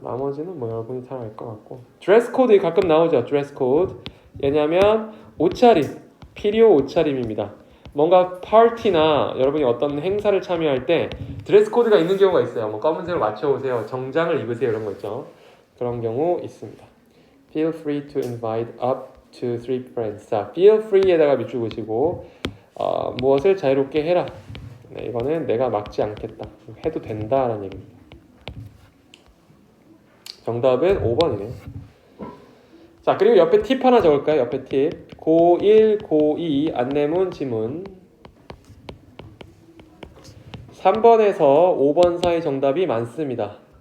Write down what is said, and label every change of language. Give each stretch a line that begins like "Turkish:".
Korean: 나머지는 뭐 여러분이 잘 알 것 같고. 드레스 코드 가끔 나오죠. 드레스 코드. 왜냐하면 옷차림, 필요 옷차림입니다. 뭔가 파티나 여러분이 어떤 행사를 참여할 때 드레스 코드가 있는 경우가 있어요. 뭐 검은색으로 맞춰오세요. 정장을 입으세요. 이런 거 있죠. 그런 경우 있습니다.
English: Feel free to invite up to 3 friends.
Korean: 자, feel free에다가 밑줄 그으시고 무엇을 자유롭게 해라. 네, 이거는 내가 막지 않겠다. 해도 된다라는 얘기입니다. 정답은 5번이네요. 자, 그리고 옆에 팁 하나 적을까요? 옆에 팁. 고1, 고2 안내문 지문 3번에서 5번 사이 정답이 많습니다.